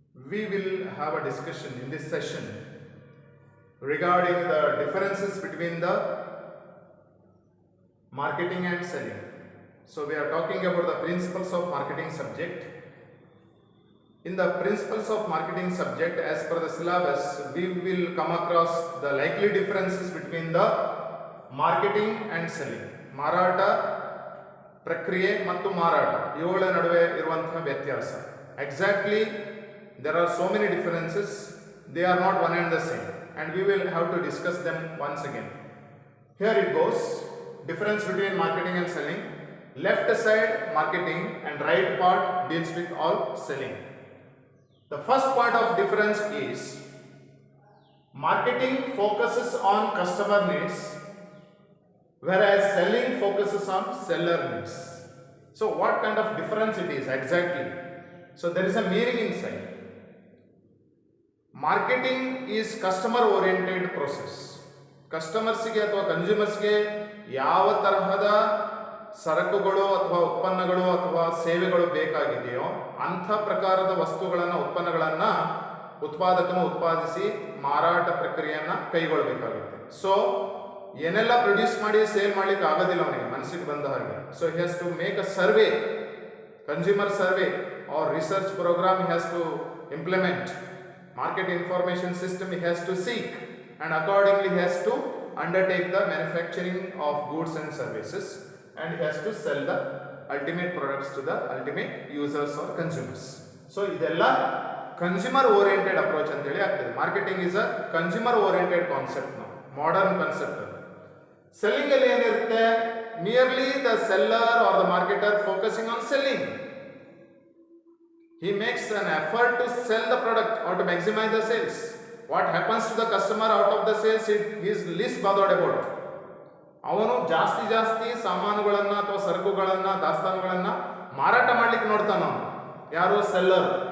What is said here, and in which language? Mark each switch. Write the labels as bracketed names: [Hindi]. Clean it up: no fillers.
[English] We will have a discussion in this session regarding the differences between the marketing and selling. So we are talking about the principles of marketing subject. In the principles of marketing subject, as per the syllabus, we will come across the likely differences between the marketing and selling. [Kannada] ಮಾರಾಟ ಪ್ರಕ್ರಿಯೆ ಮತ್ತು ಮಾರಾಟ ಇವುಗಳ ನಡುವೆ ಇರುವಂತಹ ವ್ಯತ್ಯಾಸ. [English] Exactly, there are so many differences. They are not one and the same, and we will have to discuss them once again. Here it goes. Difference between marketing and selling. Left side marketing and right part deals with all selling. The first part of difference is marketing focuses on customer needs, whereas selling focuses on seller needs. So what kind of difference it is exactly? So there is a meaning inside. Marketing is customer oriented process. [Kannada] ಕಸ್ಟಮರ್ಸ್ಗೆ ಅಥವಾ ಕನ್ಸ್ಯೂಮರ್ಸ್ಗೆ ಯಾವ ತರಹದ ಸರಕುಗಳು ಅಥವಾ ಉತ್ಪನ್ನಗಳು ಅಥವಾ ಸೇವೆಗಳು ಬೇಕಾಗಿದೆಯೋ ಅಂಥ ಪ್ರಕಾರದ ವಸ್ತುಗಳನ್ನು ಉತ್ಪನ್ನಗಳನ್ನು ಉತ್ಪಾದಕನು ಉತ್ಪಾದಿಸಿ ಮಾರಾಟ ಪ್ರಕ್ರಿಯೆಯನ್ನು ಕೈಗೊಳ್ಳಬೇಕಾಗುತ್ತೆ. ಸೊ ಏನೆಲ್ಲ ಪ್ರೊಡ್ಯೂಸ್ ಮಾಡಿ ಸೇಲ್ ಮಾಡ್ಲಿಕ್ಕೆ ಆಗೋದಿಲ್ಲ ಅವನಿಗೆ ಮನಸ್ಸಿಗೆ ಬಂದ ಹಾಗೆ. [English] So he has to make a survey, consumer survey or research programme he has to implement, market information system he has to seek, and accordingly he has to undertake the manufacturing of goods and services, and he has to sell the ultimate products to the ultimate users or consumers. [Kannada] So idella consumer oriented approach anta heli agtade. [English] Marketing is a consumer oriented concept now, modern concept. Selling [Kannada] alli enirutte, [English] merely the seller or the marketer focusing on selling. He makes an effort to sell the product or to maximize the sales. What happens to the customer out of the sales, he is least bothered about. [Kannada] ಅವನು ಜಾಸ್ತಿ ಸಾಮಾನುಗಳನ್ನು ಅಥವಾ ಸರಕುಗಳನ್ನು ದಾಸ್ತಾನುಗಳನ್ನು ಮಾರಾಟ ಮಾಡಲಿಕ್ಕೆ ನೋಡ್ತಾನ ಅವನು, ಯಾರು ಸೆಲ್ಲರ್.